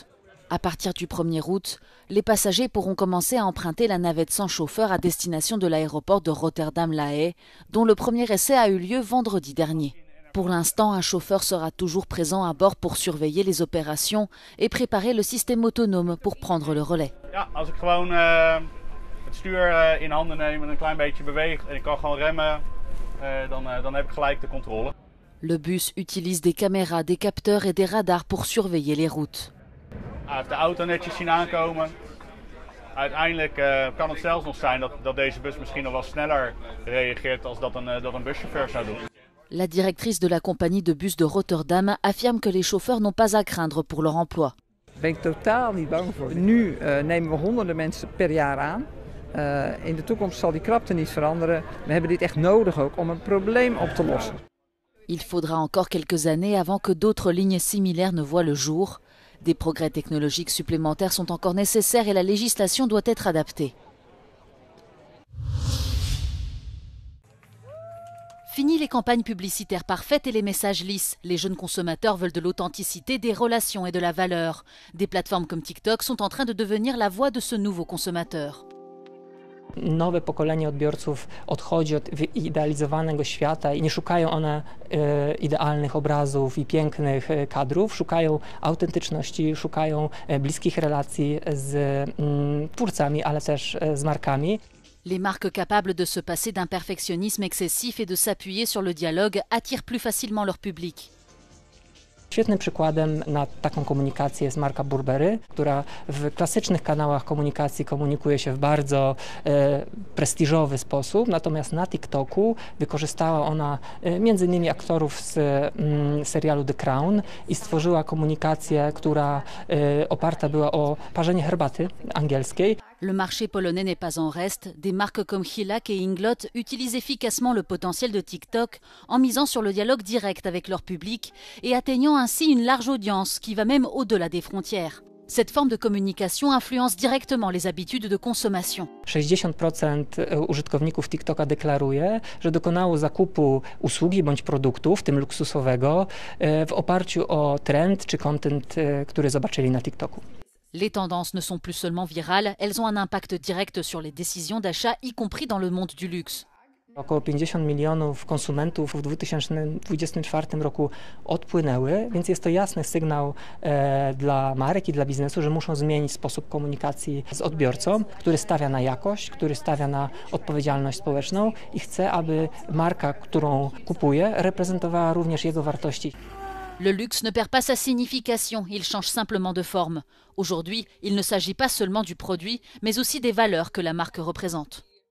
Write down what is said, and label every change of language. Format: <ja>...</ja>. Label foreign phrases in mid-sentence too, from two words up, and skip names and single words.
<fr>À partir du 1er août, les passagers pourront commencer à emprunter la navette sans chauffeur à destination de l'aéroport de Rotterdam-La Haye, dont le premier essai a eu lieu vendredi dernier. Pour l'instant, un chauffeur sera toujours présent à bord pour surveiller les opérations et préparer le système autonome pour prendre le relais.</fr> <nl>Ja, als ik gewoon het stuur in handen neem en een klein beetje beweeg en ik kan gewoon remmen, dan heb ik gelijk de controle.</nl> <fr>Le bus utilise des caméras, des capteurs et des radars pour surveiller les routes.</fr> <nl>Hij heeft de auto netjes zien aankomen. Uiteindelijk kan het zelfs nog zijn dat deze bus misschien nog wel sneller reageert als dat een buschauffeur zou doen.</nl> <fr>La directrice de la compagnie de bus de Rotterdam affirme que les chauffeurs n'ont pas à craindre pour leur emploi.</fr> <nl>Daar ben ik totaal niet bang voor. Nu nemen we honderden mensen per jaar aan. In de toekomst zal die krapte niet veranderen. We hebben dit echt nodig ook om een probleem op te lossen.</nl> <fr>Il faudra encore quelques années avant que d'autres lignes similaires ne voient le jour. Des progrès technologiques supplémentaires sont encore nécessaires et la législation doit être adaptée. Fini les campagnes publicitaires parfaites et les messages lisses. Les jeunes consommateurs veulent de l'authenticité, des relations et de la valeur. Des plateformes comme TikTok sont en train de devenir la voix de ce nouveau consommateur.</fr> <pl>Nowe pokolenie odbiorców odchodzi od wyidealizowanego świata i nie szukają one idealnych obrazów i pięknych kadrów, szukają autentyczności, szukają bliskich relacji z twórcami, ale też z markami.</pl> <fr>Les marques capables de se passer d'un perfectionnisme excessif et de s'appuyer sur le dialogue attirent plus facilement leur public.</fr> <pl>Świetnym przykładem na taką komunikację jest marka Burberry, która w klasycznych kanałach komunikacji komunikuje się w bardzo prestiżowy sposób, natomiast na TikToku wykorzystała ona m.in. aktorów z serialu The Crown i stworzyła komunikację, która oparta była o parzenie herbaty angielskiej.</pl> <fr>Le marché polonais n'est pas en reste. Des marques comme Hilak et Inglot utilisent efficacement le potentiel de TikTok en misant sur le dialogue direct avec leur public et atteignant ainsi une large audience qui va même au-delà des frontières. Cette forme de communication influence directement les habitudes de consommation.</fr> <pl>60% użytkowników TikToka deklaruje, że dokonało zakupu usługi bądź produktu, w tym luksusowego, w oparciu o trend czy content, który zobaczyli na TikToku.</pl> <fr>Les tendances ne sont plus seulement virales, elles ont un impact direct sur les décisions d'achat, y compris dans le monde du luxe.</fr> <pl>Około 50 milionów konsumentów w 2024 roku odpłynęły, więc jest to jasny sygnał dla marek i dla biznesu, że muszą zmienić sposób komunikacji z odbiorcą, który stawia na jakość, który stawia na odpowiedzialność społeczną i chce, aby marka, którą kupuje, reprezentowała również jego wartości.</pl> <fr>Le luxe ne perd pas sa signification, il change simplement de forme. Aujourd'hui, il ne s'agit pas seulement du produit, mais aussi des valeurs que la marque représente.</fr>